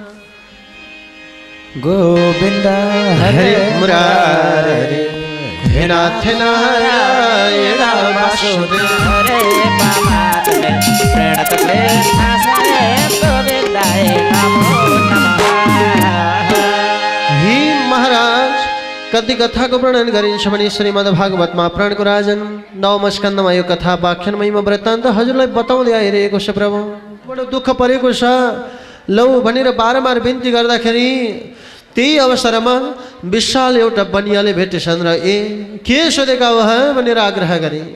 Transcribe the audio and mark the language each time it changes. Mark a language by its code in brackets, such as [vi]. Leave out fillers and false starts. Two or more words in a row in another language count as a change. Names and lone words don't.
[sa] गोविंद हरे मुरारे हे नाथ नारायण वासुदेव। हरे बाबा तुले प्रणत कृष्ण सारे गोविंदाय नमो नमः। [ne] हे महाराज, कति कथाको वर्णन गरिन्छ भने श्रीमद् भागवतमा पुराणको राजन 9औं स्कन्धमा यो कथा वाख्यानमयमा वृत्तान्त हजुरलाई बताउँदै आइरहेको छ प्रभु। बडो दुःख परेको छ। लौ भनेर बारम्बार बिन्ती गर्दाखेरि त्यही अवसरमा विशाल एउटा बनियाले भेटेछन् र के सोधेका हो भनेर आग्रह गरे।